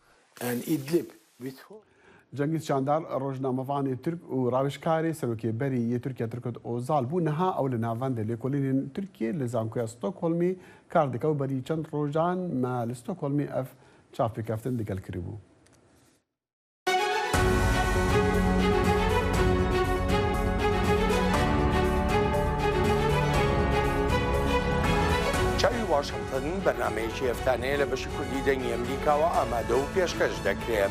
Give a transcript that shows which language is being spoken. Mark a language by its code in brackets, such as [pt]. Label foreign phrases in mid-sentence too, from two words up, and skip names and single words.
[ku] Cengiz Çandar rojnamevanê Türk û rawişkarê serokêberî yê Tirkiye Tirkot Ozal bû niha ew li navendê lêkolînên Tirkiye li zankoya Stockholmê kar dike û berî çend rojan me li Stockholmê ev çavpêkeftin digel kiribû. [ckb] چاوی واشنگتن بەرنمەیەکی هەفتانەیە لە بەشی کوردی دەنگی ئەمریکاوە ئامادە و پێشکەش دەکرێت.